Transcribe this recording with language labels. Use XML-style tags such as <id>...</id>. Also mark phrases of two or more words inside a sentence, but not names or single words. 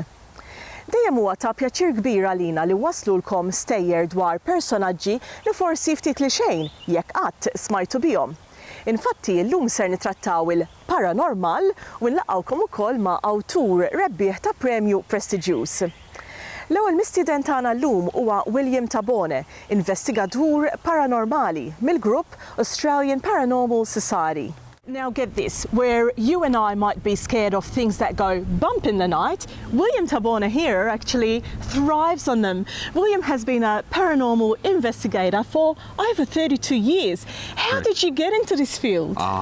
<mt>Dejjem huwa ta' pjaċir kbir għalina li waslulkom stejjer dwar personaġġi li forsi ftit li xejn jekk qatt smajtu bihom. Infatti, llum ser nitrattaw il-paranormal u nlaqgħukom ukoll ma' awtur rebbieħ ta' premju prestiġjuż. L-ewwel mistieden tagħna llum huwa William Tabone, investigatur paranormali mill-grupp Australian Paranormal Society.</mt> <en>Now get this, where you and I might be scared of things that go bump in the night, William Tabone here actually thrives on them. William has been a paranormal investigator for over 32 years. How did you get into this field?</en>